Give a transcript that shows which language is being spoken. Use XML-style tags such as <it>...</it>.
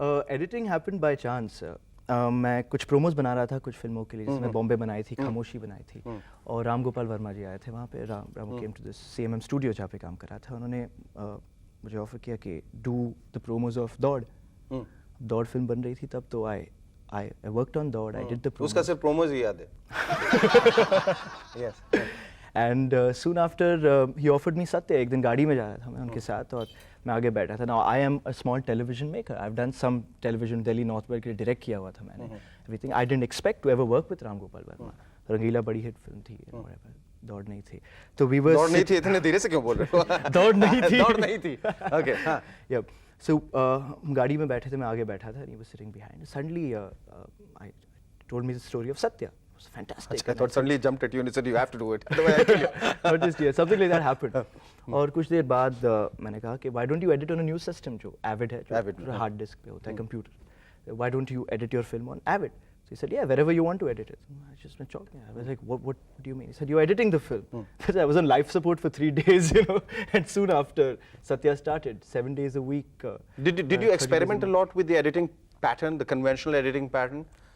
<en>Editing happened by chance.</en> <hi>मैं कुछ promos बना रहा था कुछ फिल्मों के लिए, जिसमें बॉम्बे बनाई थी, खामोशी बनाई थी, और राम गोपाल वर्मा जी आए थे वहाँ पे. Ramu</hi> <en>came to this CMM studio</en> <hi>जहाँ पे काम कर रहा था. उन्होंने मुझे ऑफर किया कि</hi> <en>do the promos of</en> <hi>दौड़. दौड़ फिल्म बन रही थी तब, तो</hi> <en>I worked on</en> <hi>दौड़.</hi> <en>I did the promos.</en> <hi>उसका सिर्फ प्रोमोज ही याद है.</hi> <en>Yes. And soon after he offered me Satya.</en> <hi>एक दिन गाड़ी में जा रहा था मैं उनके साथ और मैं आगे बैठा था.</hi> <en>Now I am a small television maker. I've done some television Delhi North Belt</en> <hi>के लिए</hi> <en>direct</en> <hi>किया हुआ था मैंने.</hi> <en>Everything. I didn't expect to ever work with Ram Gopal Verma.</en> <hi>रंगीला बड़ी हिट फिल्म थी, दौड़ नहीं थी. तो</hi> <en>we were.</en> <hi>दौड़ नहीं थी, इतने धीरे से क्यों बोल रहे हो? दौड़ नहीं थी. दौड़ नहीं थी. Okay. हाँ.</hi> <en>Yep.</en> <hi>So गाड़ी में बैठे थे, मैं आगे बैठा था.</hi> <en>And he was sitting behind. Suddenly I told me the story of Satya. It was fantastic. I thought suddenly jumped at you and said you have to do it. Otherwise I kill you. Not just here. Something like that happened.</en> <hi>और कुछ देर बाद मैंने कहा कि</hi> <en>why don't you edit on a new system</en> <hi>जो Avid है, जो hard disk पे होता है, computer.</hi> <en>Why don't you edit your film on Avid? So he said, yeah, wherever you want to edit it. I just went shocking. I was like, what do you mean? He said, you're editing the film. I was on life support for 3 days, and soon after Satya started, 7 days a week. Did you experiment a lot with the editing pattern, the conventional editing pattern?</en>